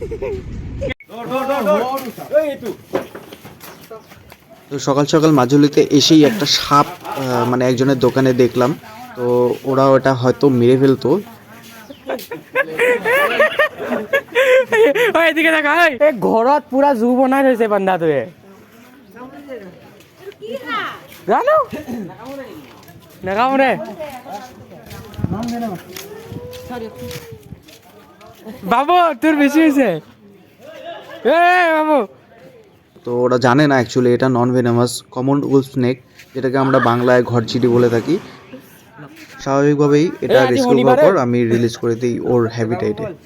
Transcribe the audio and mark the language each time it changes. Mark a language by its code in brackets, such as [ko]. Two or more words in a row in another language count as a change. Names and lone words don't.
[bn] তো সকাল সকাল মাজুলিতে এসেই একটা সাপ মানে একজনের দোকানে দেখলাম, তো ওরা ওটা হয়তো মেরে ফেলতো। [as] এদিকে দেখা ঘৰত পুৰা জু বনাই থৈছে বান্ধাটোৱে জানো নাখাওঁ ৰে বাবু তোৰ বেছি হৈছে বাবু। [bn] তো ওরা জানে না অ্যাকচুয়ালি এটা [en] non venomous common wolf snake, [bn] যেটাকে আমরা বাংলায় ঘরচিটি বলে থাকি। স্বাভাবিকভাবেই এটা রেস্কিউ হওয়ার পর আমি রিলিজ করে দিই ওর হ্যাবিটেটে।